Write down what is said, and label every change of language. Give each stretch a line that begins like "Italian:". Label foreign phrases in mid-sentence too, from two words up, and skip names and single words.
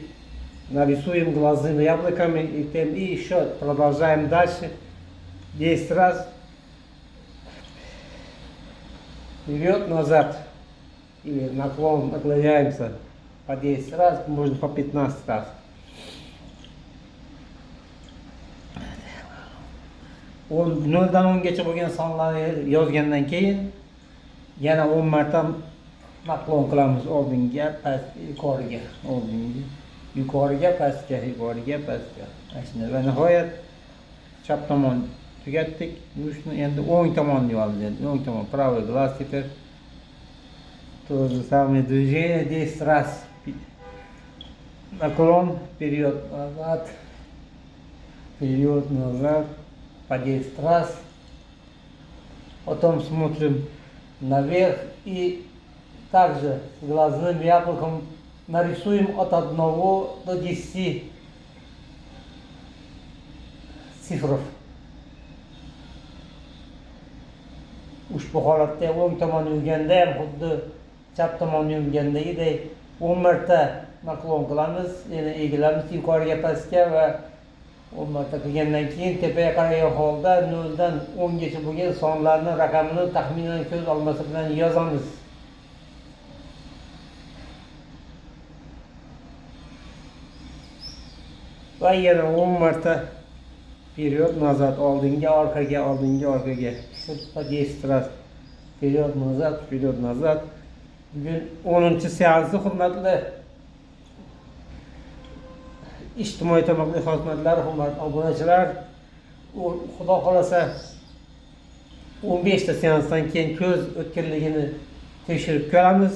Russian: Нарисуем глазными яблоками и еще продолжаем дальше. 10 раз вперед-назад. Или наклоняемся по 10 раз, можно по 15 раз.
Uzbek: Noldan 10gacha bo'lgan sonlarni yozgandan keyin yana 10 marta naklon qilamiz oldinga, past, yuqoriga, oldinga, yuqoriga, pastga, yuqoriga, pastga. Va nihoyat chap tomon tugatdik. Shuni endi o'ng tomonni olamiz. O'ng tomon,
Russian: правый глаз теперь. То же самое движение 10 раз. Наклон вперед-назад, вперед-назад по 10 раз. Потом смотрим наверх и также глазным яблоком нарисуем от 1 до 10 цифров.
Uzbek: Ushbu holatda o'ng tomon yurganda ham xuddi chap tomon yurgandagidek 10 marta naklon qilamiz, yana egilamiz yuqoriga, pastga va 10 marta qilgandan keyin tepaga qaragan holda 0 dan 10gacha bo'lgan sonlarni raqamini taxminan ko'z olmasi bilan yozamiz. Va yana 10 marta вперед-назад, oldinga, orqaga, oldinga, orqaga.
Russian: По 10 раз вперед-назад, вперед-назад.
Uzbek: Bugun 10-seansi, hurmatli ijtimoiy tarmoqlar xizmatlari, hurmatli obunachilar. Xudo xolasa 15 seansdan keyin ko'z o'tkirligini tekshirib ko'ramiz.